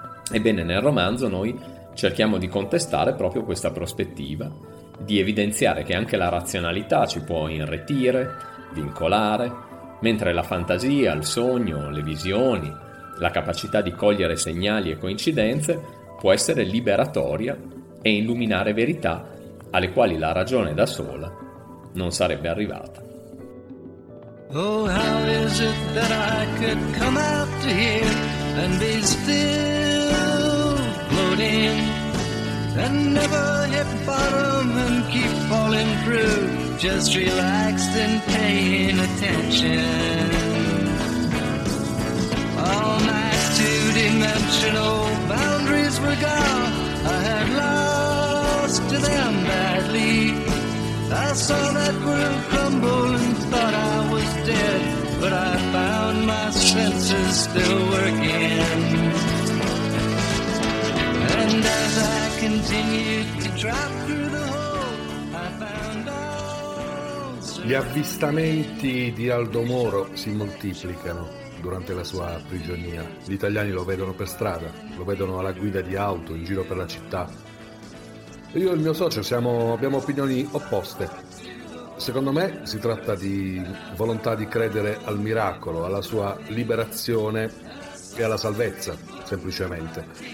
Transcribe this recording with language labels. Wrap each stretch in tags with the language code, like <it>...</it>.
<it>Ebbene, nel romanzo noi cerchiamo di contestare proprio questa prospettiva, di evidenziare che anche la razionalità ci può inretire, vincolare, mentre la fantasia, il sogno, le visioni, la capacità di cogliere segnali e coincidenze può essere liberatoria e illuminare verità alle quali la ragione da sola non sarebbe arrivata.</it> <en>Oh, how is it that I could come out to here and be still floating and never hit bottom and keep falling through, just relaxed and paying attention. All my two-dimensional boundaries were gone, I had lost to them badly. I saw that world crumble and thought I was dead, but I found my senses still working. And as I continued to drop through the hole, I found all...</en> <it>Gli avvistamenti di Aldo Moro si moltiplicano durante la sua prigionia. Gli italiani lo vedono per strada, lo vedono alla guida di auto, in giro per la città. Io e il mio socio abbiamo opinioni opposte. Secondo me si tratta di volontà di credere al miracolo, alla sua liberazione e alla salvezza, semplicemente.</it>